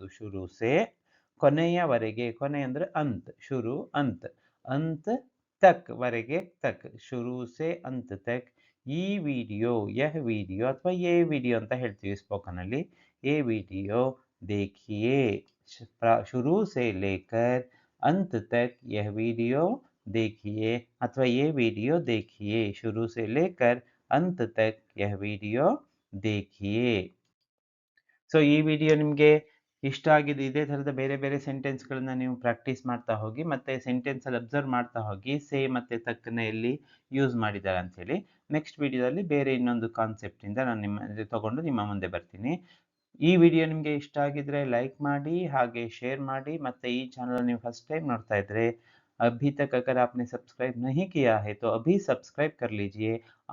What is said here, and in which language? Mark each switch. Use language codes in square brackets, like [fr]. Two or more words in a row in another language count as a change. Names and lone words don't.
[hi] शुरू से [kn] ಕೊನೆಯವರೆಗೆ, ಕೊನೆ ಅಂದ್ರೆ [hi] अंत, शुरू अंत, अंत तक ವರೆಗೆ, तक शुरू से अंत तक. [kn] ಈ ವಿಡಿಯೋ, [hi] यह वीडियो [kn] ಅಥವಾ [hi] ये वीडियो [kn] ಅಂತ ಹೇಳ್ತೀವಿ ಸ್ಪೋಕನ್ ಅಲ್ಲಿ. [hi] ये वीडियो देखिए, शुरू से लेकर अंत तक यह वीडियो देखिए ಅಥವಾ ये वीडियो देखिए, शुरू से लेकर अंत तक यह वीडियो देखिए. [kn] ಸೊ ಈ ವಿಡಿಯೋ ನಿಮಗೆ ಇಷ್ಟ ಆಗಿದೆ. ಇದೇ ಥರದ ಬೇರೆ ಬೇರೆ ಸೆಂಟೆನ್ಸ್ಗಳನ್ನ ನೀವು ಪ್ರಾಕ್ಟೀಸ್ ಮಾಡ್ತಾ ಹೋಗಿ, ಮತ್ತೆ ಸೆಂಟೆನ್ಸಲ್ಲಿ ಅಬ್ಸರ್ವ್ ಮಾಡ್ತಾ ಹೋಗಿ ಸೇ ಮತ್ತೆ ತಕ್ಕನ್ನ ಎಲ್ಲಿ ಯೂಸ್ ಮಾಡಿದ್ದಾರೆ ಅಂಥೇಳಿ. ನೆಕ್ಸ್ಟ್ ವಿಡಿಯೋದಲ್ಲಿ ಬೇರೆ ಇನ್ನೊಂದು ಕಾನ್ಸೆಪ್ಟಿಂದ ನಾನು ತಗೊಂಡು ನಿಮ್ಮ ಮುಂದೆ ಬರ್ತೀನಿ. ಈ ವಿಡಿಯೋ ನಿಮಗೆ ಇಷ್ಟ ಆಗಿದ್ರೆ ಲೈಕ್ ಮಾಡಿ, ಹಾಗೆ ಶೇರ್ ಮಾಡಿ. ಮತ್ತೆ ಈ ಚಾನಲ್ ನೀವು [en] first time [kn] ನೋಡ್ತಾ ಇದ್ರೆ, [hi] अभी तक अगर आपने सब्सक्राइब नहीं किया है तो अभी सब्सक्राइब कर लीजिए.